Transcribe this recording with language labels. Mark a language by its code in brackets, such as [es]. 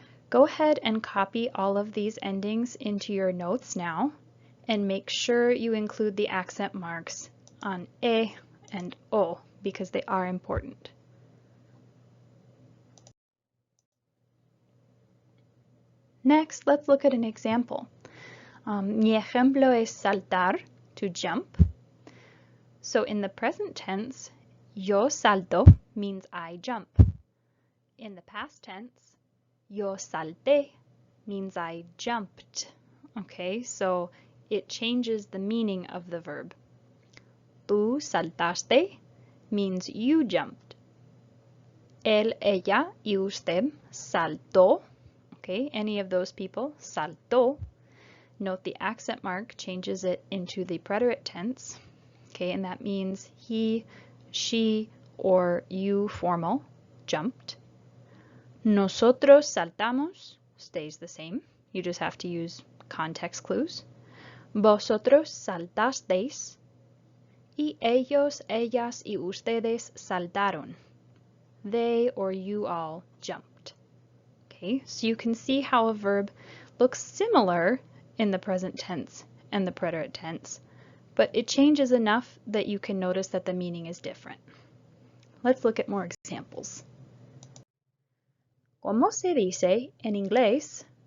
[en] Go ahead and copy all of these endings into your notes now and make sure you include the accent marks on e and o because they are important. Next, let's look at an example. [es] Mi ejemplo es saltar, [en] to jump. So in the present tense, [es] yo salto [en] means I jump. In the past tense, [es] yo salté [en] means I jumped. Okay, so it changes the meaning of the verb. [es] Tú saltaste [en] means you jumped. [es] Él, ella, y usted saltó. [en] Okay, any of those people, [es] saltó. [en] Note the accent mark changes it into the preterite tense. Okay, and that means he, she, or you formal jumped. [es] Nosotros saltamos [en] stays the same. You just have to use context clues. [es] Vosotros saltasteis. Y ellos, ellas y ustedes saltaron. [en] They or you all jumped. Okay, so you can see how a verb looks similar in the present tense and the preterite tense, but it changes enough that you can notice that the meaning is different. Let's look at more examples. [es] ¿Cómo se dice en inglés?